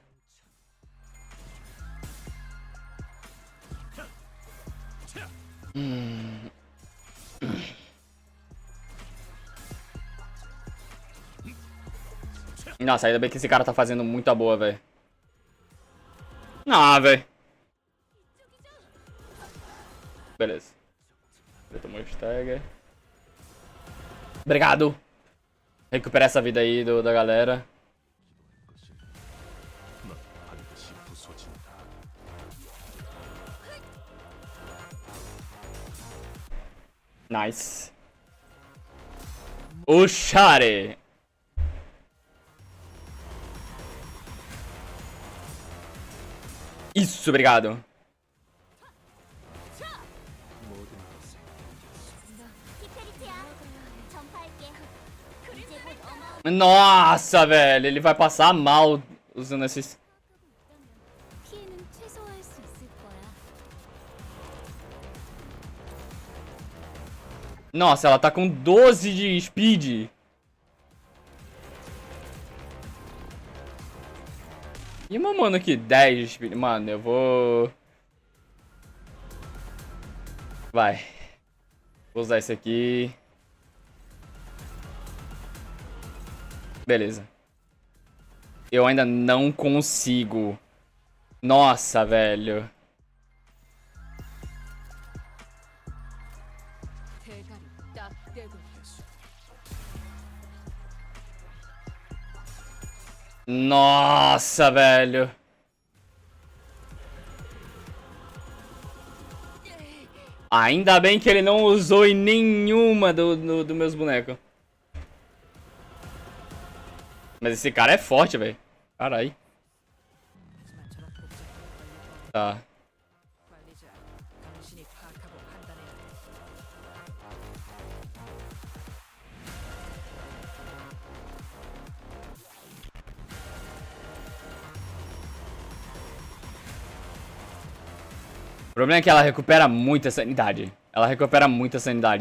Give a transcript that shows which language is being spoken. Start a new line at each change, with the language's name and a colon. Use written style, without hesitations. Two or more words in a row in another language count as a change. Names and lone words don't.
Portuguese: Nossa, ainda bem que esse cara tá fazendo muita boa, velho. Ah, velho. Beleza. Ele tomou o stagger. Obrigado. Recupera essa vida aí da galera.
Korean: 반드시 부서진다.
Portuguese: Nice. O Share. Isso, obrigado.
Korean: 히페리트야, 전파할게. 이제 곧 어마어마하게
Portuguese: Nossa, velho. Ele vai passar mal usando esses...
Korean: 있다면 피해는 최소화할 수 있을 거야.
Portuguese: Nossa, ela tá com 12 de speed. E uma mano aqui, 10 de speed. Mano, eu vou... Vai. Vou usar esse aqui. Beleza. Eu ainda não consigo. Nossa, velho.
Korean: 대가리 딱 떼고
Portuguese: Nossa, velho. Ainda bem que ele não usou em nenhuma do meus bonecos. Mas esse cara é forte, velho. Caralho.
Korean: 하지만 저런 복잡한 관리법
Portuguese: Tá.
Korean: 관리자 당신이 파악하고 판단해야 해.
Portuguese: O problema é que ela recupera muita sanidade. Ela recupera muita sanidade.